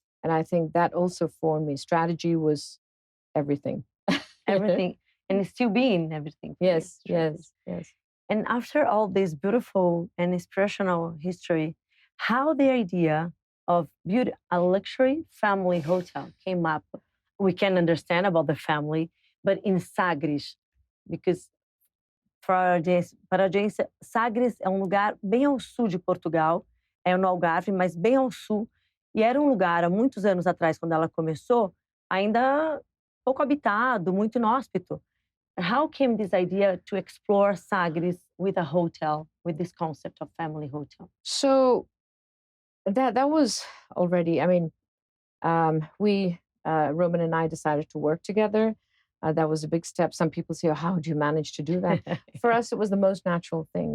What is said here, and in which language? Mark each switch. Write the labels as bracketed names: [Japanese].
[English] And I think that also formed me. Strategy was everything. Everything. And it's still being everything. Yes. And after all this beautiful and inspirational history, how the idea of building a luxury family hotel came up. We can understand about the family, but in Sagres, because [Portuguese] para a audiência, Sagres é um lugar bem ao sul de Portugal, é no Algarve, mas bem ao sul. E era um lugar, há muitos anos atrás, quando ela começou, ainda pouco habitado, muito inóspito. [English] How came this idea to explore Sagres with a hotel, with this concept of family hotel? So that was already, I mean, we, Roman and I decided to work together. That was a big step. Some people say, oh, how do you manage to do that? For us, it was the most natural thing.